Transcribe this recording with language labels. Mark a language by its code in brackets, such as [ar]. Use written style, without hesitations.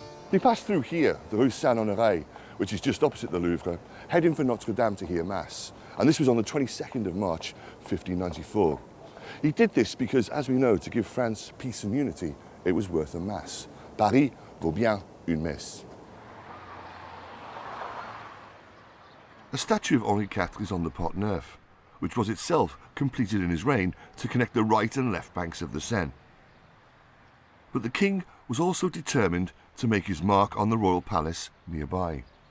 [en] They passed through here, the Rue Saint-Honoré, which is just opposite the Louvre, heading for Notre Dame to hear Mass. And this was on the 22nd of March, 1594. He did this because, as we know, to give France peace and unity, it was worth a Mass. [fr] Paris vaut bien une messe. [en] A statue of Henri IV is on the Pont Neuf, which was itself completed in his reign to connect the right and left banks of the Seine. But the king was also determined to make his mark on the royal palace nearby.